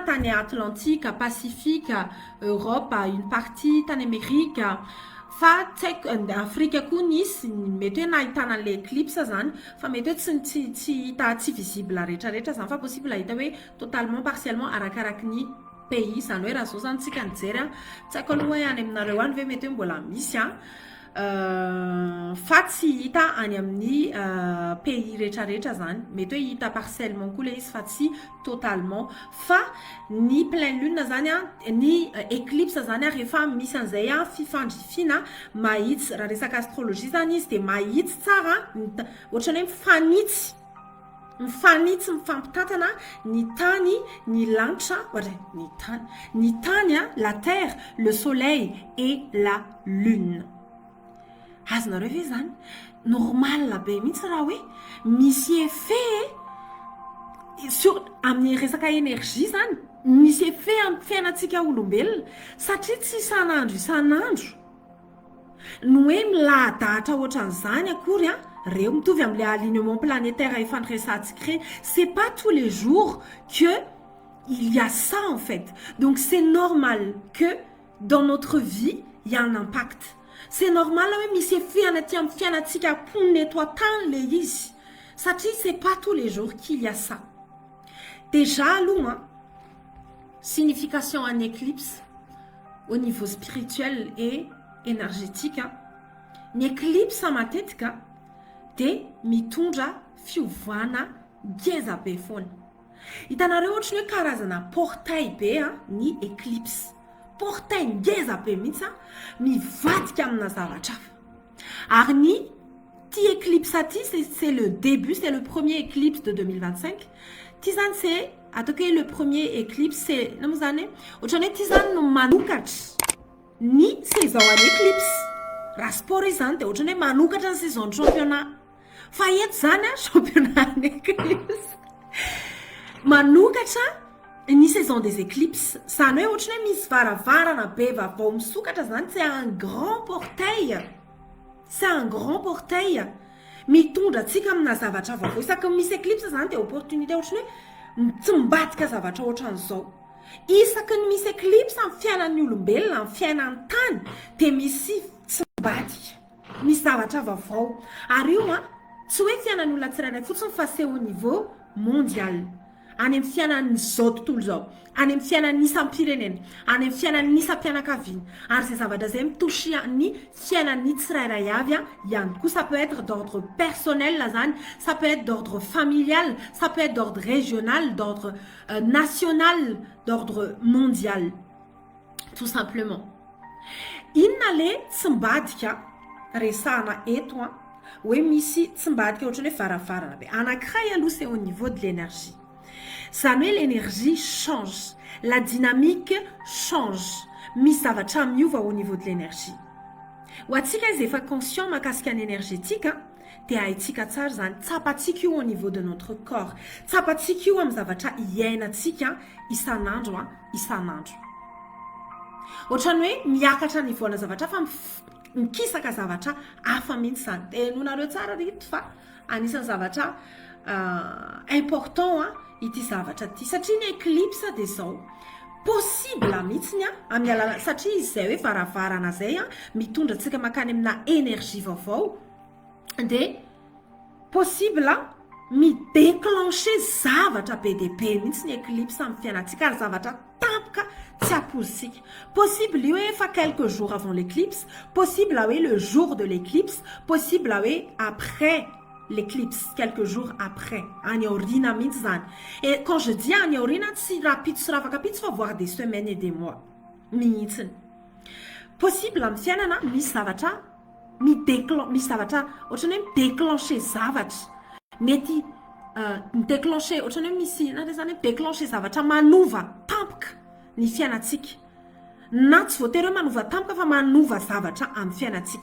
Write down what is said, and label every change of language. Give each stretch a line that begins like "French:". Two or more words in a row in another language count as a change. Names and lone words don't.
Malagasy: tany Atlantique, Pacifique, Europe,
French: une partie
Malagasy: tany Amérique fa Afrique koa nisy mety hoe nahitana
French: le éclipse
Malagasy: zany fa mety hoe tsy hita tsy visible rehetrarehetra zany fa possible hita hoe
French: totalement partiellement
Malagasy: arakaraky ny pays zany hoe raha zao zany tsika nijery tsy haiko aloha hoe any aminareo any ve mety hoe mbola misy fa tsy hita any amin'ny pays rehetrarehetra zany mety hoe hita partiellement koa le izy fa tsy totalement fa ny
French: pleine lune
Malagasy: zany ny éclipse zany rehefa misy an'izay fifandrifina mahitsy raha resaka astrologie zany izy de mahitsy tsara ohatrany hoe mifanitsy mifampitantana ny tany ny lanitra ny tany
French: la terre le soleil et la lune
Malagasy: azonareo ve zany normal be mihitsy raha hoe misy
French: effet sur
Malagasy: amin'ny resaka énergie zany misy effet amin'ny fiainatsika olombelona satria tsy isanandro no hoe milahadahatra ohatran'izany akory reo mitovy amin'le alignement planétaire ifandresantsika reny
French: c'est pas tous les jours que il y a ça en fait donc c'est normal que dans notre vie il y a un impact c'est normal
Malagasy: hoe misy effet anaty amin'ny fiainatsika ponina eto an-tany le izy satria
French: c'est pas tous les jours qu'il y a ça
Malagasy: déjà aloha signification
French: en éclipse au niveau spirituel et énergétique
Malagasy: ny éclipse matetika de mitondra fiovana ngeza be foana hitanareo ohatrany hoe karazana portail be ny éclipse portail ngeza be mihitsy mivadika amina zavatra hafa ary ny ty éclipse aty
French: c'est le début, c'est le premier éclipse de 2025.
Malagasy: Ty zany c'est ataoko hoe
French: le premier éclipse c'est
Malagasy: na moa zany ohatrany hoe ty zany no manokatra ny saison any éclipse raha sport izy zany de ohatrany hoe manokatra ny
French: saison de championnat
Malagasy: fa eto zany championnat ny éclipse manokatra ny
French: saison des éclipses
Malagasy: zany hoe ohatrany hoe misy varavarana be vavao misokatra zany
French: c'est un grand portail. C'est un grand portail.
Malagasy: Mitondra tsika amina zavatra vaovao. Isaky misy éclipse zany de opportunité ohatrany hoe tsy mbadika zavatra ohatran'izao. Isaky ny misy éclipse amin'ny fiainan'ny olombelona, amin'ny fiainan'ny tany de misy tsy mbadika. Misy zavatra vaovao. Ary io tsy hoe fiainan'ny olona tsirairay fotsiny fa
French: c'est au niveau mondial.
Malagasy: Any amin'ny fiainan'izao tontolo zao, any amin'ny fiainan'ny isam-pirenena, any amin'ny fiainan'ny isam-pianakaviana, ary zay zavatra zay mitouche ny fiainan'ny tsirairay avy ihany koa.
French: Ça peut être d'ordre personnel là zany, ça peut être d'ordre familial, ça peut être d'ordre régional, d'ordre national, d'ordre mondial. Tout simplement.
Malagasy: Inona le tsy mbadika resahana eto hoe misy tsy mbadika ohatrany hoe varavarana be. Anankiray aloha
French: c'est au niveau de l'énergie. Ça met l'énergie change, la dynamique change.
Malagasy: Misy zavatra miova
French: au niveau de l'énergie.
Malagasy: Ho atsika izy efa conscient makasika ny énergétique de haitsika tsara zany tsapatsika io
French: au niveau de notre corps.
Malagasy: Tsapatsika io amin'ny zavatra iainantsika isanandro isanandro. Ohatrany hoe miakatra ny voana zavatra fa mikisaka zavatra hafa mihitsy zany. Tenonareo tsara rito fa anisan'ny zavatra important ity zavatra ty satria ny éclipse de zao possible mihitsiny amin'ny alala satria izy zay hoe varavarana zay mitondra tsika makany amina énergie vaovao de possible midéclencher zavatra be de be mihitsy ny éclipse amin'ny fiainantsika ary zavatra tampoka tsy apozitsika.
French: Possible
Malagasy: io hoe fa
French: quelques jours avant l'éclipse, possible hoe le jour de l'éclipse, possible hoe après l'éclipse, quelques jours après.
Malagasy: Any aorina mihitsy zany.
French: Et quand je dis
Malagasy: any aorina, tsy rapide sy ravaka pitsy
French: fa voire des semaines et des mois.
Malagasy: Mihitsiny. Possible amin'ny fiainana misy zavatra misy zavatra ohatrany hoe déclencher zavatra. Mety déclencher ohatrany hoe misy na zany déclencher zavatra manova tampoka ny fiainantsika. Na tsy voatery hoe manova tampoka fa manova zavatra amin'ny fiainantsika.